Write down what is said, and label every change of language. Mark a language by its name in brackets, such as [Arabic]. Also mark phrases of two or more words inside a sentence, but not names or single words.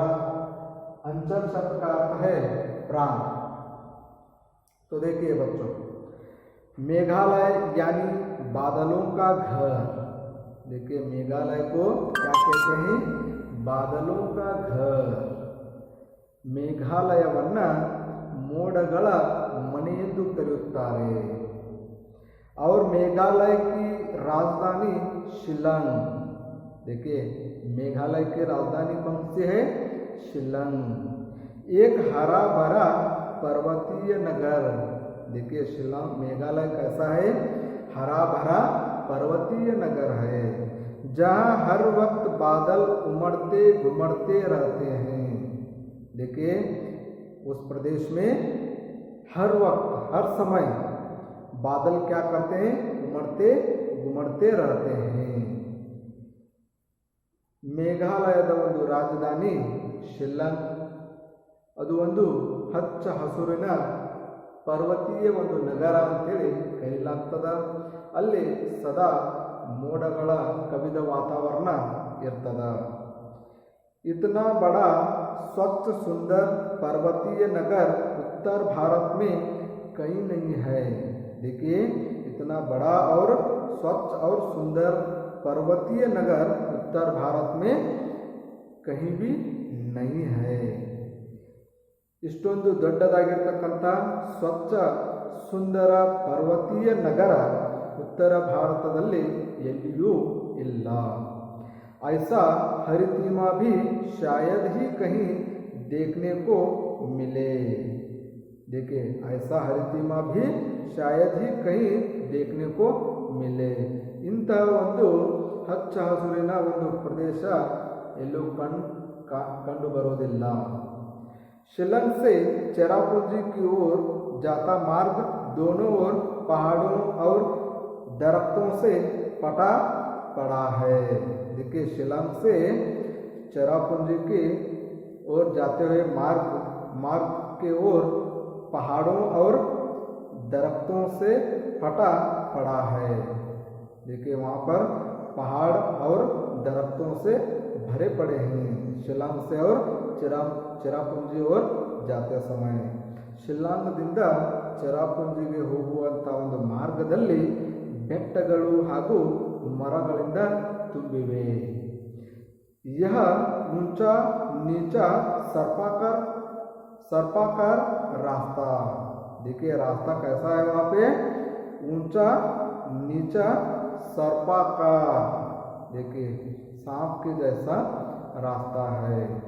[Hindi] अंचल शब्द का अर्थ है प्रांत। तो देखिए बच्चों, मेघालय यानी बादलों का घर। देखिए, मेघालय को क्या कहते हैं? बादलों का घर। [Kannada] ಮೇಘಾಲಯವನ್ನ ಮೋಡಗಳ ಮನೆಯೆಂದು ಕರೆಯುತ್ತಾರೆ। [Hindi] और मेघालय की राजधानी शिलांग। देखिए, मेघालय की राजधानी कौन सी है? शिलांग। एक हरा भरा पर्वतीय नगर। देखिए, शिलांग मेघालय कैसा है? हरा भरा पर्वतीय नगर है जहाँ हर वक्त बादल उमड़ते घुमड़ते रहते हैं। देखिए, उस प्रदेश में हर वक्त हर समय बादल क्या करते हैं? उमड़ते घुमड़ते रहते हैं। [Kannada] ಮೇಘಾಲಯದ ಒಂದು ರಾಜಧಾನಿ ಶಿಲ್ಲಾಂಗ್. ಅದು ಒಂದು ಹಚ್ಚ ಹಸುರಿನ ಪರ್ವತೀಯ ಒಂದು ನಗರ ಅಂತೇಳಿ ಕರೆಯಲಾಗ್ತದ. ಅಲ್ಲಿ ಸದಾ ಮೋಡಗಳ ಕವಿದ ವಾತಾವರಣ ಇರ್ತದ. [Hindi] इतना बड़ा स्वच्छ सुंदर पर्वतीय नगर उत्तर भारत में कहीं नहीं है। देखिए, इतना बड़ा और स्वच्छ और सुंदर पर्वतीय नगर उत्तर भारत में कहीं भी नहीं है। [Kannada] ಇಷ್ಟೊಂದು ದೊಡ್ಡದಾಗಿರ್ತಕ್ಕಂಥ ಸ್ವಚ್ಛ ಸುಂದರ ಪರ್ವತೀಯ ನಗರ ಉತ್ತರ ಭಾರತದಲ್ಲಿ ಎಲ್ಲಿಯೂ ಇಲ್ಲ। [Hindi] ऐसा हरितिमा भी शायद ही कहीं देखने को मिले। देखिए, ऐसा हरितिमा भी शायद ही कहीं देखने को मिले। [Kannada] ಇಂತಹ ಒಂದು ಹಚ್ಚ ಹಸುರಿನ ಒಂದು ಪ್ರದೇಶ ಎಲ್ಲೂ ಕಂಡು ಬರೋದಿಲ್ಲ। [Hindi] शिलांग से चेरापूंजी की ओर जाता मार्ग दोनों ओर पहाड़ों और दरख्तों से पटा पड़ा है। देखिए, शिलांग से चेरापूंजी की ओर जाते हुए मार्ग के ओर पहाड़ों और दरख्तों से फटा पड़ा है। देखिए, वहाँ पर पहाड़ और दरख्तों से भरे पड़े हैं। शिलांग से और चेरापूंजी ओर जाते समय [Kannada] ಶಿಲ್ಲಾಂಗದಿಂದ ಚೆರಾಪುಂಜಿಗೆ ಹೋಗುವಂಥ ಒಂದು ಮಾರ್ಗದಲ್ಲಿ ಬೆಟ್ಟಗಳು ಹಾಗೂ ಮರಗಳಿಂದ ತುಂಬಿವೆ। [Hindi] यह ऊंचा नीचा सर्पाकार रास्ता। देखिए, रास्ता कैसा है? वहाँ पे ऊंचा नीचा सर्पाकार। देखिए, सांप के जैसा रास्ता है।